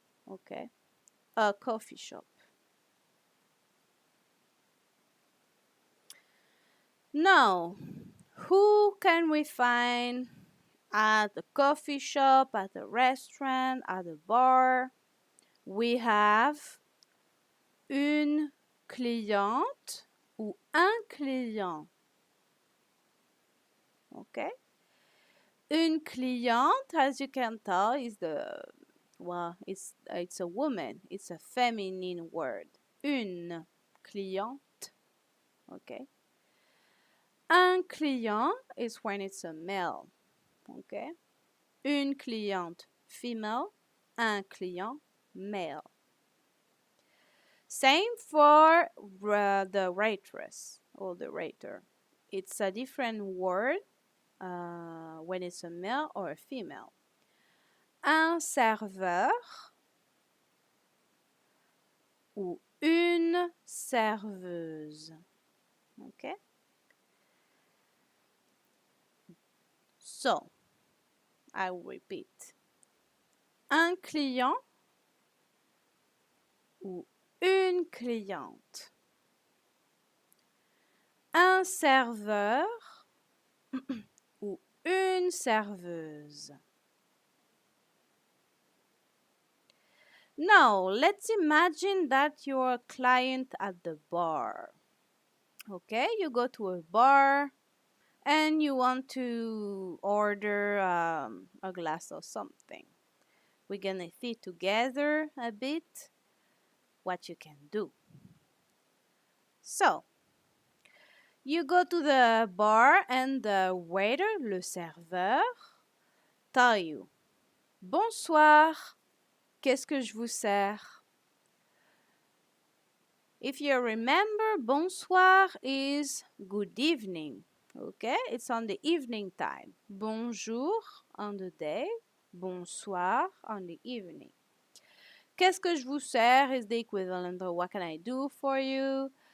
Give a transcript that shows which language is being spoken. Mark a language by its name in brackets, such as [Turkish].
[English] Okay, a coffee shop. Now, who can we find at a coffee shop, at a restaurant, at a bar? We have [French] une cliente ou un client. [English] Okay? [French] Une cliente, [English] as you can tell, is it's a woman. It's a feminine word. [French] Une cliente. [English] Okay? [French] Un client [English] is when it's a male. Okay? [French] Une cliente female, un client male. [English] Same for the waitress or the waiter. It's a different word when it's a male or a female. [French] Un serveur ou une serveuse. Okay? [English] So, I will repeat. [French] Un client ou une cliente. Un serveur ou une serveuse. [English] Now, let's imagine that you're a client at the bar. Okay, you go to a bar and you want to order a glass of something. We're gonna see together a bit what you can do. So, you go to the bar and the waiter, [French] le serveur, [English] tell you, [French] bonsoir, qu'est-ce que je vous sers? [English] If you remember, bonsoir is good evening. Okay, it's on the evening time. Bonjour on the day, bonsoir on the evening. [French] Qu'est-ce que je vous sers [English] is the equivalent of what can I do for you?